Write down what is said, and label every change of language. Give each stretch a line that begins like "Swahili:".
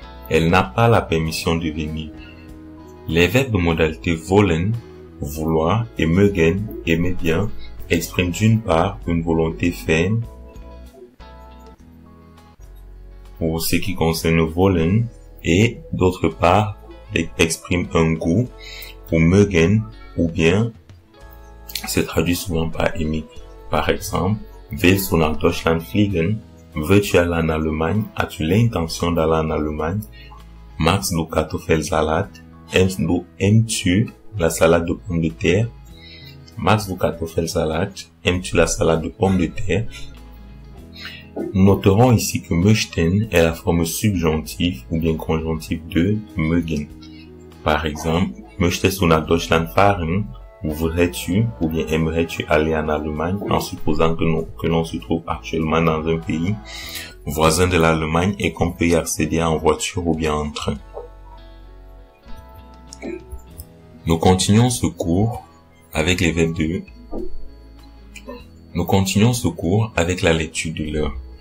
French: Elle n'a pas la permission de venir. Les verbes de modalité wollen, vouloir, et mögen, aimer bien, expriment d'une part une volonté ferme, pour ce qui concerne wollen, et d'autre part, expriment un goût, pour mögen, ou bien, se traduit souvent par aimer. Par exemple,
German: willst du nach Deutschland fliegen?
French: Veux-tu aller en Allemagne? As-tu l'intention d'aller en Allemagne?
German: Magst du Kartoffelsalat?
French: Aimes-tu la salade de pommes de terre?
German: Magst du Kartoffelsalat?
French: Aimes-tu la salade de pommes de terre? Nous noterons ici que möchten est la forme subjonctive ou bien conjonctive de mögen. Par exemple,
German: möchtest du nach Deutschland fahren?
French: Voudrais-tu ou bien aimerais-tu aller en Allemagne en supposant que l'on se trouve actuellement dans un pays voisin de l'Allemagne et qu'on peut y accéder en voiture ou bien en train. Nous continuons ce cours avec les verbes Nous continuons ce cours avec la lecture de l'heure.